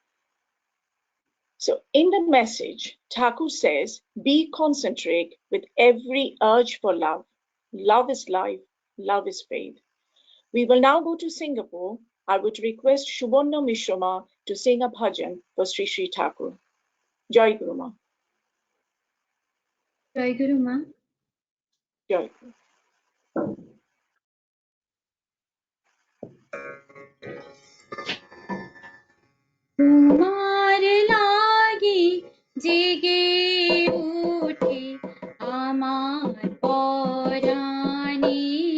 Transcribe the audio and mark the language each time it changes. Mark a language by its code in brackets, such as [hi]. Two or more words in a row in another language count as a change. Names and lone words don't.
[en] So in the message, Thakur says, be concentrate with every urge for love. Love is life, love is faith. We will now go to Singapore. I would request Shubhonna Mishrama to sing a bhajan for Sri Sri Thakur. [bn] জয় গুরু মা. জয় গুরু মা. জয় গুরু. তোমার লাগি জেগে উঠে আমার পরাণে,